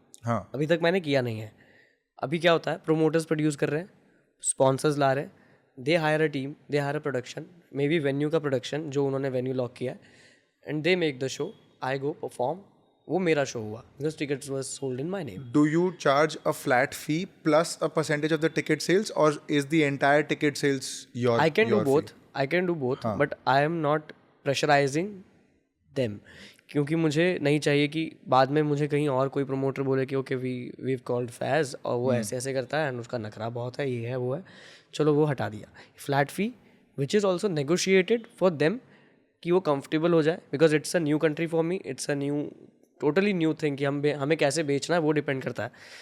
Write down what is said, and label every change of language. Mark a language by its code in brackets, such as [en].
[hi] हाँ अभी तक मैंने किया नहीं है। अभी क्या होता है, प्रोमोटर्स प्रोड्यूस कर रहे हैं, स्पॉन्सर्स ला रहे हैं, [en] they hire a team, they hire a production, [hi] may be venue का प्रोडक्शन जो उन्होंने वेन्यू लॉक किया है, [en] And they make the show, I go perform. [hi] वो मेरा शो हुआ [en] Because tickets was sold in my name. Do you charge a flat fee plus a percentage of the ticket sales, or is the entire ticket sales your? I can do your both. fee? I can do both, but I am not pressurizing them, [hi] क्योंकि मुझे नहीं चाहिए कि बाद में मुझे कहीं और कोई प्रमोटर बोले कि ओके वीव कॉल्ड फैज और वो ऐसे ऐसे करता है एंड उसका नखरा बहुत है, ये है वो है, चलो वो हटा दिया। [en] flat fee which is also negotiated for them [hi] कि वो कंफर्टेबल हो जाए, [en] because it's a new country for me, it's a new totally new thing [hi] कि हमें कैसे बेचना है वो डिपेंड करता है।